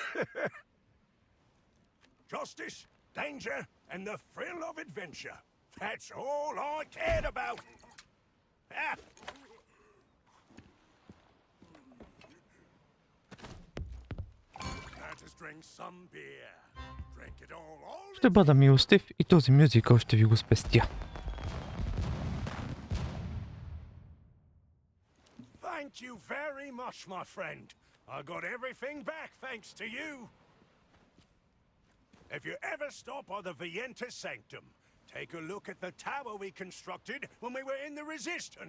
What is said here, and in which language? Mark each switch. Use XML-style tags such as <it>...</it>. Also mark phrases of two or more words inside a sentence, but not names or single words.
<en>Justice, danger, and the thrill of adventure. That's all I cared about. Ah. Now just drink some beer. Drink it all.</en> <bg>Ще бъда милостив и този мюзикъл ще ви го спестя.</bg> <en>Thank you very much, my friend. I got everything back thanks to you. If you ever stop by the Vienta Sanctum, take a look at the tower we constructed when we were in the Resistance.</en>